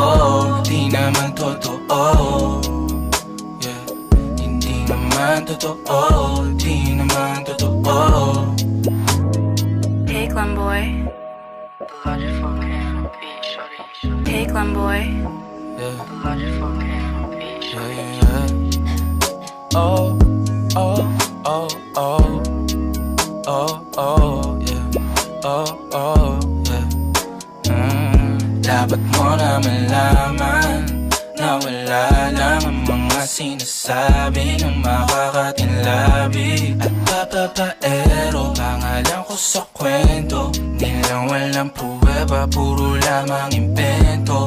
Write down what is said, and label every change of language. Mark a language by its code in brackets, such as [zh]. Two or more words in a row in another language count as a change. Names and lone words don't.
[tl] Di naman totoo, yeah. Hindi naman totoo, di naman totoo. [en] Hey Glenboy. Hey Glenboy. Yeah. Yeah, yeah, yeah. Oh, oh, oh, oh. Oh, oh, yeah. Oh, oh, yeah. [tl] Dapat mo na malaman na wala lang ang mga sinasabi ng makakatinlabi. At bababaero, pangalan ko sa kwento, nilang walang pruweba, puro lamang impento.